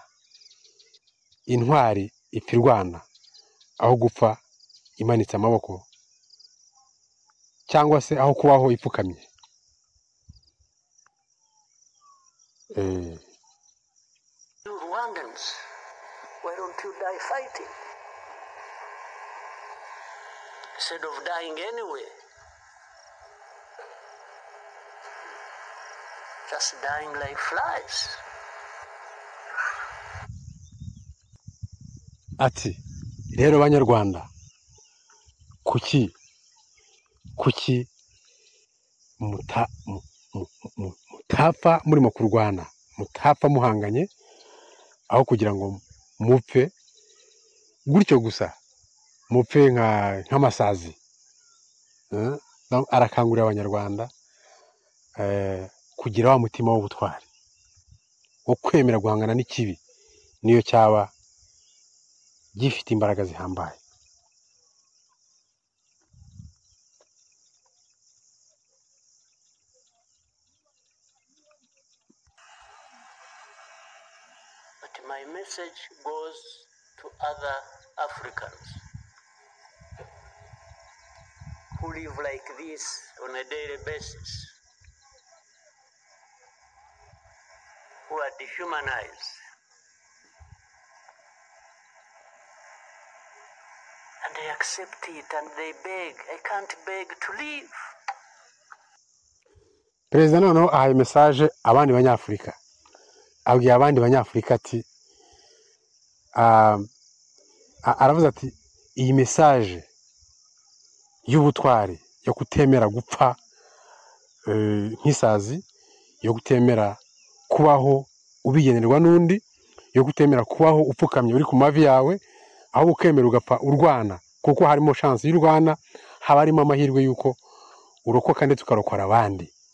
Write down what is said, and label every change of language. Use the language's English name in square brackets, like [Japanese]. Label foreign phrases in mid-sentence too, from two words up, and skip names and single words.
[Kinyarwanda] Intwari ipfa irwana aho gupfa imanitse amaboko, cyangwa se aho kubaho ipfukamye. [English] Rwandans, why don't you die fighting instead of dying anyway? Just dying like flies. [Kinyarwanda] Ati rero banyarwanda, kuki mutapfa murimo kurwana, mutapfa muhanganye, aho kugira ngo mupfe gutyo gusa, mupfe nk'amasazi. Arakangurira abanyarwanda kugira wa mutima w'ubutwari, wo kwemera guhangana n'ikibi, niyo cyaba gifite imbaraga zihambaye. [English] But my message goes to other Africans who live like this on a daily basis, who are dehumanized. And they accept it and they beg. I can't beg to live. [Kinyarwanda] Perezida noneho ahaye message abandi banyafurika, abwiye abandi banyafurika ati, aravuze ati, iyi message y'ubutwari, yo kutemera gupfa nk'isazi, yo kutemera kubaho ubigenerwa n'undi, yo kutemera kubaho upfukamye uri ku mavi yawe, aho ukemera ugapfa urwana, kuko harimo chance y'urwana, haba harimo amahirwe yuko urokoka ndetse ukarokora abandi.